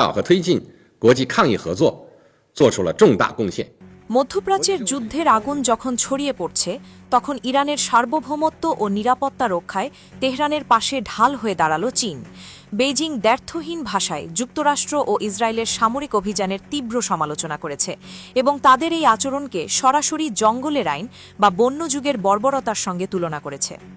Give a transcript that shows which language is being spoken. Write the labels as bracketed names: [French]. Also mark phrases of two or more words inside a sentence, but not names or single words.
[Chinese] 导和推进国际抗疫合作做出了重大贡献。 [Bangla] মধ্যপ্রাচ্যের যুদ্ধের আগুন যখন ছড়িয়ে পড়ছে তখন ইরানের সার্বভৌমত্ব ও নিরাপত্তা রক্ষায় তেহরানের পাশে ঢাল হয়ে দাঁড়ালো চীন। বেইজিং দ্ব্যর্থহীন ভাষায় যুক্তরাষ্ট্র ও ইসরায়েলের সামরিক অভিযানের তীব্র সমালোচনা করেছে এবং তাদের এই আচরণকে সরাসরি জঙ্গলের আইন বা বন্য যুগের বর্বরতার সঙ্গে তুলনা করেছে।